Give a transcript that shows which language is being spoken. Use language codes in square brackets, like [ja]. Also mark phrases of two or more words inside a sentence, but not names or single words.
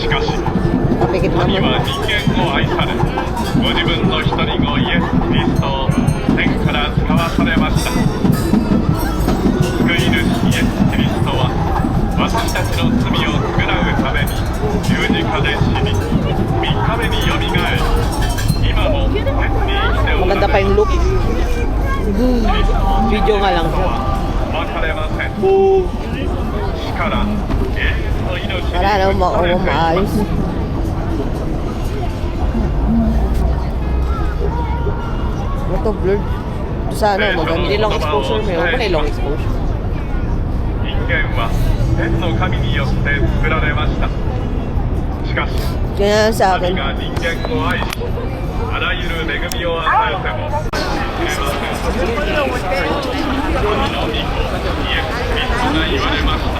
[ja] しかし神は人間を愛され、ご自分の一人子イエス・キリストを天から使わされました。救い主イエス・キリストは私たちの罪を償うために十字架で死に、3日目によみがえり、今も天に生きておられる。 [tl] Maganda pa yung look. Video nga lang siya. [ja] 別れません。死から永遠の命に [tl] Wala namang maayos. Ito blurred. Sana maganda. Hindi [en] long exposure [tl] mo yun. Huwag na [en] long exposure. [ja] 人間は天の神によって作られました。しかし [tl] Kaya sa [ja] 神 [tl] akin. [ja] が人間を愛し、あらゆる恵みを与えても知れません。神の御子イエス・キリストが言われました。